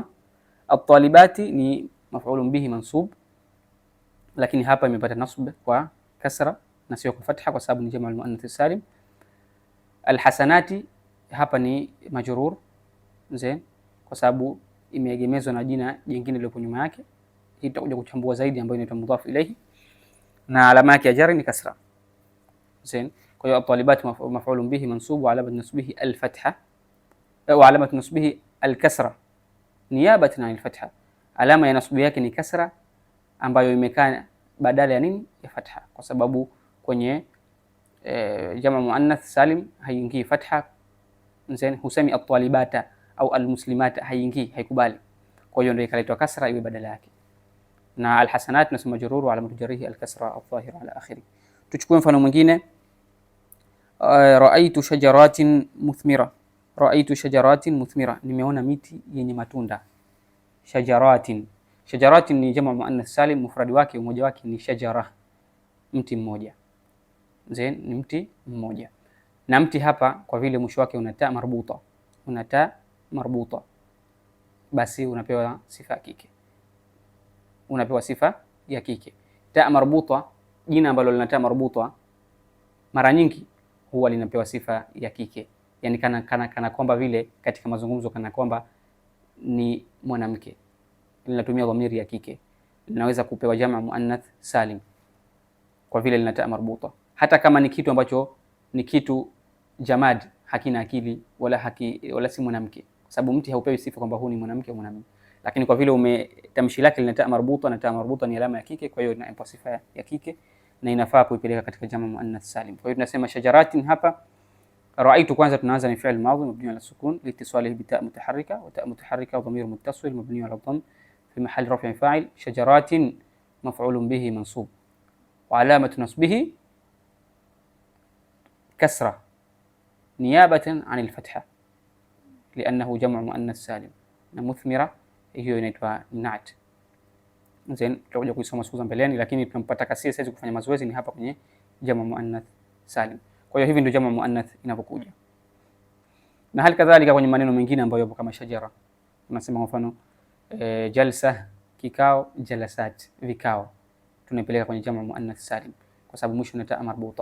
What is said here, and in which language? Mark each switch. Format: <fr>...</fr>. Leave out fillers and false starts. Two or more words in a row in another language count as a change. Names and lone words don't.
<sw>At-talibati ni</sw> <ar>مفعول به منصوب,</ar> <sw>lakini hapa imepata nasb kwa kasra na sio kwa fatha kwa sababu ni</sw> <ar>جمع المؤنث السالم.</ar> <sw>Alhasanati hapa ni majrur zain, kwa sababu imeegemezwa na jina jingine lilopo nyuma yake. Hii tutakuja kuchambua zaidi, ambayo inaitwa</sw> <ar>مضاف إليه,</ar> <sw>na alama yake ya jar ni kasra zain. Kwa hiyo</sw> <ar>الطالبات مفعول به منصوب وعلامة نصبه الفتحة وعلامة نصبه الكسرة نيابة عن الفتحة.</ar> <sw>Alama ya nasbi yake ni kasra ambayo imekaa badala ya nini? Ya fatha, kwa sababu kwenye</sw> <ar>جمع مؤنث سالم</ar> <sw>haingii fatha zain. Husemi at-talibata au al-muslimata, haingii, haikubali. Kwa hiyo ndio ikaletwa kasra iwe badala yake. Na</sw> <ar>الحسنات اسم مجرور وعلامة جره الكسرة الظاهرة على آخره.</ar> <sw>Tuchukue mfano mwingine.</sw> <ar>رأيت شجرات مثمرة. رأيت شجرات مثمرة,</ar> <sw>nimeona miti yenye matunda. Shajaratin, shajaratin ni</sw> <ar>جمع مؤنث سالم,</ar> <sw>mufradi wake umoja wake ni shajara, mti mmoja zain, ni mti mmoja. Na mti hapa kwa vile mwisho wake una</sw> <ar>تاء مربوطة,</ar> <sw>una</sw> <ar>تاء مربوطة,</ar> <sw>basi unapewa sifa ya kike, unapewa sifa ya kike.</sw> <ar>تاء مربوطة,</ar> <sw>jina ambalo lina</sw> <ar>تاء مربوطة</ar> <sw>mara nyingi huwa linapewa sifa ya kike, yani kana kwamba vile katika mazungumzo kana kwamba ni mwanamke, linatumia dhamiri ya kike. Linaweza kupewa</sw> <ar>جمع مؤنث سالم</ar> <sw>kwa vile lina</sw> <ar>تاء مربوطة,</ar> <sw>hata kama ni kitu ambacho ni kitu jamad, hakina akili wala si mwanamke, kwa sababu mti haupewi sifa kwamba huu ni mwanamke au mwanamume. Lakini kwa vile tamshi lake lina</sw> <ar>تاء مربوطة,</ar> <sw>na</sw> <ar>تاء مربوطة</ar> <sw>ni alama ya kike, kwa hiyo inapewa sifa ya kike na inafaa kuipeleka katika</sw> <ar>جمع مؤنث سالم.</ar> <sw>Kwa hiyo tunasema shajaratin hapa.</sw> <ar>Raaitu</ar> <sw>kwanza tunaanza ni</sw> <ar>فعل ماض مبني على السكون لاتصاله بتاء المتحركة وتاء المتحركة ضمير متصل مبني على الضم في محل رفع فاعل. شجرات مفعول به منصوب وعلامة نصبه كسرة نيابة عن الفتحة لأنه جمع مؤنث سالم.</ar> <sw>Na muthmira hiyo inaitwa na'at zain, tutakuja kuisoma siku za mbeleni, lakini tunampata kasi sasa kufanya mazoezi ni hapa kwenye</sw> <ar>جمع مؤنث سالم.</ar> <sw>Kwa hiyo hivi ndio</sw> <ar>جمع مؤنث</ar> <sw>inapokuja. Na hali kadhalika kwenye maneno mengine ambayo yapo kama shajara, tunasema kwa mfano jalsa, kikao, jalasat, vikao, tunapeleka kwenye</sw> <ar>جمع مؤنث سالم</ar> <sw>kwa sababu mwisho ni</sw> <ar>تاء مربوطة.</ar>